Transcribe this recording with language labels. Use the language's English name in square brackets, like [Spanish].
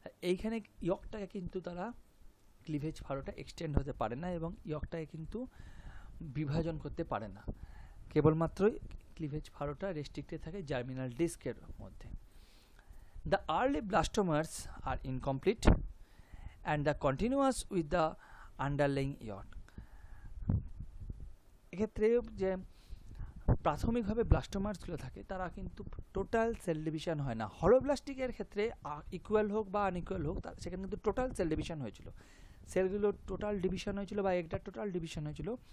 [Bangla] এইখানে ইয়কটাকে কিন্তু তারা ক্লিভেজ ফারোটা এক্সটেন্ড হতে পারে না এবং ইয়কটাকে কিন্তু বিভাজন করতে পারে না, কেবলমাত্রই ক্লিভেজ ফারোটা রেস্ট্রিক্টেড থাকে জার্মিনাল ডিস্কের মধ্যে। [English] The early blastomers are incomplete and the continuous with the underlying yolk. [Bangla] এক্ষেত্রে যে প্রাথমিকভাবে ব্লাস্টোমার্সগুলো থাকে তারা কিন্তু টোটাল সেল ডিভিশন হয় না। হলোব্লাস্টিকের ক্ষেত্রে ইকুয়াল হোক বা আনইকুয়াল হোক, সেখানে কিন্তু টোটাল সেল ডিভিশন হয়েছিল, সেলগুলো টোটাল ডিভিশন হয়েছিল বা একটা টোটাল ডিভিশন হয়েছিল।